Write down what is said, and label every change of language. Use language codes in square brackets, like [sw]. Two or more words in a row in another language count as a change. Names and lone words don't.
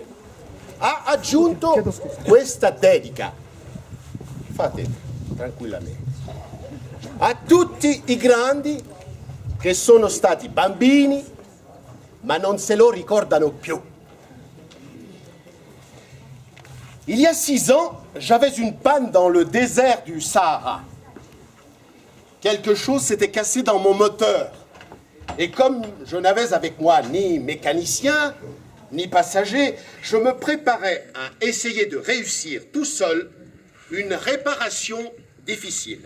[it] Ha aggiunto questa dedica, fate tranquillamente, a tutti i grandi che sono stati bambini ma non se lo ricordano più. [fr] Il y a 6 ans, j'avais une panne dans le désert du Sahara. Quelque chose s'était cassé dans mon moteur. Et comme je n'avais avec moi ni mécanicien, ni passager, je me préparais à essayer de réussir tout seul une réparation difficile.